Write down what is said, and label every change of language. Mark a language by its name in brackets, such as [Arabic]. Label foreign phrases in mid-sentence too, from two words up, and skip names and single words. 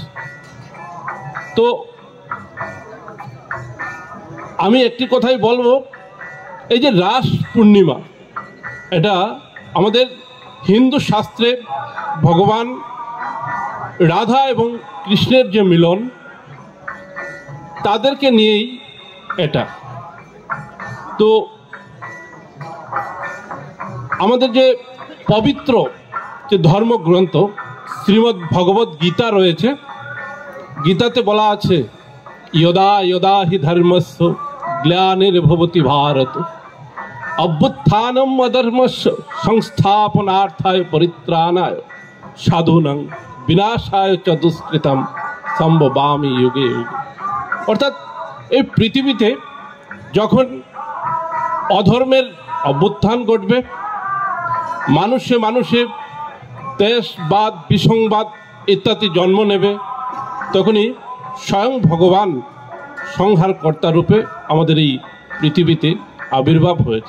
[Bangla] তো আমি একটি কথাই বলবো, এই যে রাস পূর্ণিমা, এটা আমাদের হিন্দু শাস্ত্রে ভগবান রাধা এবং কৃষ্ণের যে মিলন, তাদেরকে নিয়েই এটা। তো আমাদের যে পবিত্র যে ধর্মগ্রন্থ শ্রীমদ্ ভগবত গীতা রয়েছে, গীতাতে বলা আছে [Sanskrit] यदा यदा हि धर्मस्य ग्लानिर्भवति भारत अभ्युत्थानम् अधर्मस्य संस्थापनार्थाय परित्राणाय साधूनां विनाशाय च दुष्कृतं संभवामि युगे युगे। [Bangla] অর্থাৎ এই পৃথিবীতে যখন অধর্মের অভ্যুত্থান ঘটবে, মানুষে মানুষে দেশবাদ বিসংবাদ ইত্যাদি জন্ম নেবে, তখনই স্বয়ং ভগবান সংহারকর্তা রূপে আমাদের এই পৃথিবীতে আবির্ভাব হয়েছে।